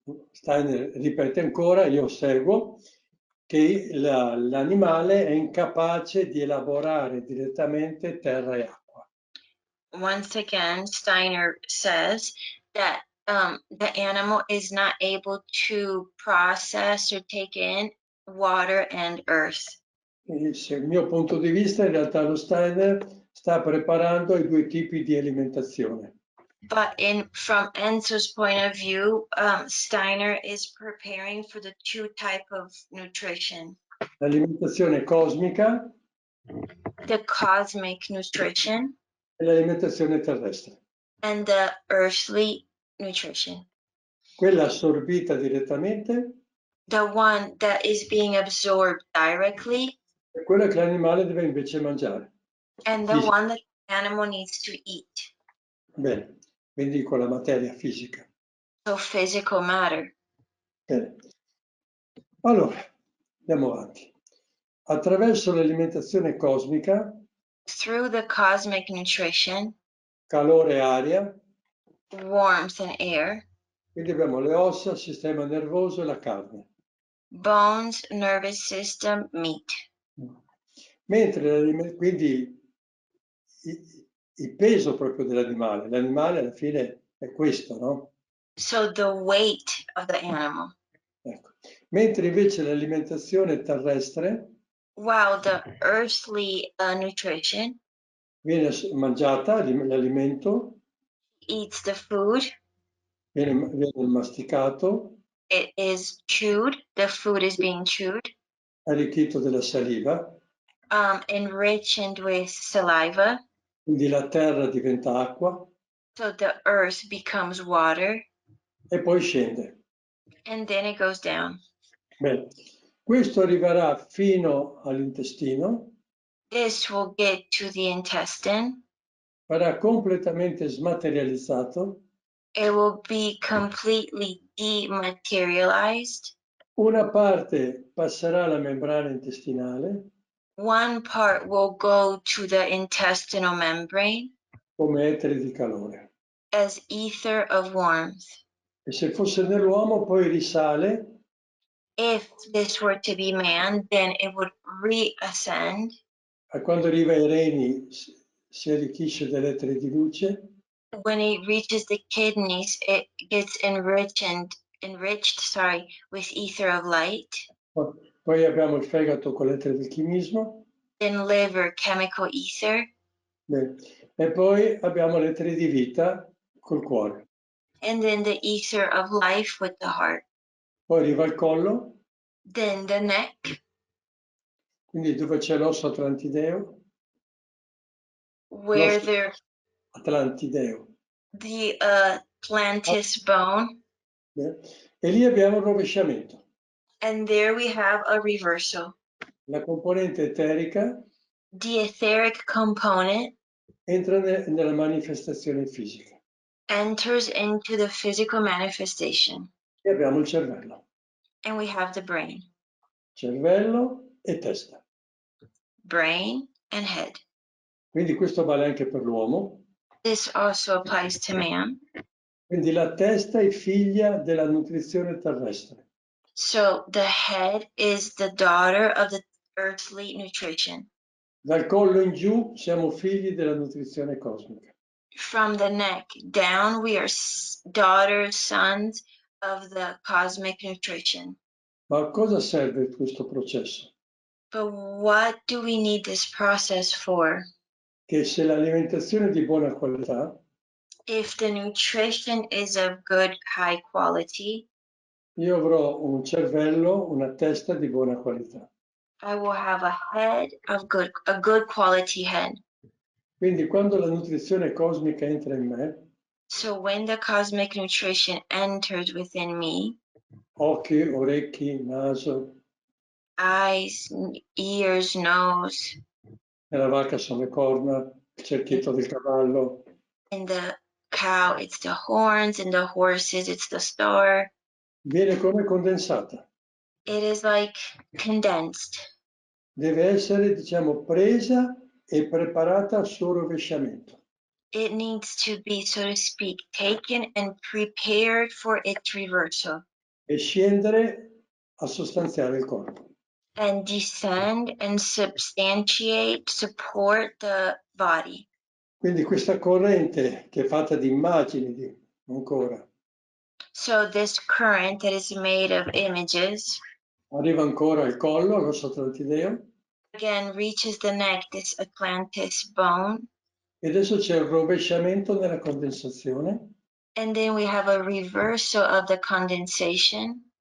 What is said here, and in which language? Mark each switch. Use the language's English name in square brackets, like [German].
[Italian] Steiner ripete ancora, io seguo, che l'animale è incapace di elaborare direttamente terra e acqua. [English] Once again, Steiner says that the animal is not able to process or take in water and earth. [Italian] Il mio punto di vista, in realtà lo Steiner sta preparando i due tipi di alimentazione. [English] But from Enzo's point of view, Steiner is preparing for the 2 type of nutrition. [Italian] L'alimentazione cosmica [English] The cosmic nutrition [Italian] e l'alimentazione terrestre. [English] and the earthly nutrition. [Italian] Quella assorbita direttamente [English] The one that is being absorbed directly [Italian] è quella che l'animale deve invece mangiare. [English] and the one that the animal needs to eat. [Italian] Bene, quindi con la materia fisica. [English] So physical matter. [Italian] Bene. Allora, andiamo avanti. Attraverso l'alimentazione cosmica, [English] Through the cosmic nutrition, [Italian] calore e aria, [English] warmth and air, [Italian] quindi abbiamo le ossa, il sistema nervoso e la carne. [English] bones, nervous system, meat. [Italian] Mentre quindi il peso proprio dell'animale, l'animale alla fine è questo, no? [English] So the weight of the animal. [Italian] Ecco. Mentre invece l'alimentazione terrestre [English] While the earthly nutrition [Italian] viene mangiata, l'alimento, [English] eats the food, [Italian] viene masticato, [English] it is chewed, the food is being chewed, [Italian] arricchito della saliva, [English] enriched with saliva, [Italian] quindi la terra diventa acqua [English] so the earth becomes water, [Italian] e poi scende. [English] and then it goes down. [Italian] Bene. Questo arriverà fino all'intestino, [English] This will get to the intestine. [Italian] verrà completamente smaterializzato. [English] It will be completely dematerialized. [Italian] Una parte passerà alla membrana intestinale [English] One part will go to the intestinal membrane [Italian] come eteri di calore. [English] as ether of warmth. [Italian] E se fosse nell'uomo poi risale [English] If this were to be man, then it would reascend. [Italian] a quando arriva ai reni si arricchisce degli eteri di luce. [English] When it reaches the kidneys, it gets enriched with ether of light. [Italian] Poi abbiamo il fegato con l'etere del chimismo. [English] Then liver, chemical ether. [Italian] Bene. E poi abbiamo l'etere di vita col cuore. [English] And then the ether of life with the heart. [Italian] Poi arriva il collo. [English] Then the neck. [Italian] Quindi dove c'è l'osso atlantideo? [English] Where there [Italian] Atlantideo. [English] the plantis bone. [Italian] E lì abbiamo il rovesciamento. [English] And there we have a reversal. [Italian] La componente eterica [English] The etheric component [Italian] entra nella manifestazione fisica. [English] enters into the physical manifestation. [Italian] E abbiamo il cervello. [English] And we have the brain. [Italian] Cervello e testa. [English] Brain and head. [Italian] Quindi questo vale anche per l'uomo. [English] This also applies to man. [Italian] Quindi la testa è figlia della nutrizione terrestre. [English] So the head is the daughter of the earthly nutrition. [Italian] Dal collo in giù siamo figli della nutrizione cosmica. [English] From the neck down, we are daughters, sons of the cosmic nutrition. [Italian] Ma a cosa serve questo processo? [English] But what do we need this process for? [Italian] Che se l'alimentazione è di buona qualità, [English] If the nutrition is of good, high quality, [Italian] io avrò un cervello, una testa di buona qualità. [English] I will have a head of a good quality head. [Italian] Quindi quando la nutrizione cosmica entra in me, [English] So when the cosmic nutrition enters within me, [Italian] occhi, orecchi, naso, [English] eyes, ears, nose, [Italian] nella vacca sono le corna, il cerchietto del cavallo, [English] in the cow, it's the horns, in the horses, it's the star. [Italian] viene come condensata. [English] It is like condensed. [Italian] Deve essere, diciamo, presa e preparata al suo rovesciamento. [English] It needs to be, so to speak, taken and prepared for its reversal. [Italian] E scendere a sostanziare il corpo. [English] And descend and substantiate, support the body. [Italian] Quindi questa corrente che è fatta di immagini, ancora, [English] So this current that is made of images, [Italian] arriva ancora al collo, l'osso atlantideo, [English] again reaches the neck, this Atlantis bone. [Italian] e adesso c'è il rovesciamento nella condensazione [English] And then we have a reversal of the condensation.